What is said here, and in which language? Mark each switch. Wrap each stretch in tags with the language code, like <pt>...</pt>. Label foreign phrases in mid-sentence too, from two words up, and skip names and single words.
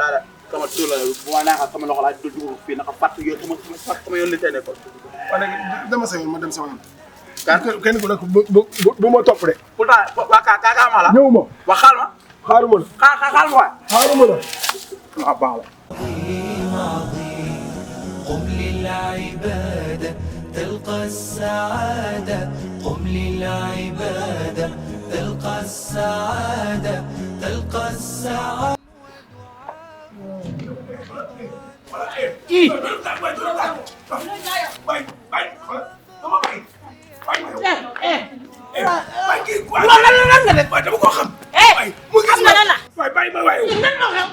<wo>daal sama tur la bu ma neexal sama loxo laa dugg fii naka fàtt yow sama yoon li tey nekkoon. waaw nag dama sa yoon ma dem sama yoon. kenn ku nekk bu ma topp de. pourtant waa kaa ma la. ñëw ma. waa xaal ma. xaaruma la. xaal ma waay. xaaruma la. waaw baax la.</wo> <ar>قم للعبادة تلقى السعادة، قم للعبادة تلقى السعادة، تلقى السعادة.</ar> <wo>lan nga def. waaye dama ko xam. mu gis nga lan la. waaye bàyyi ma waaye. lan la xew.</wo>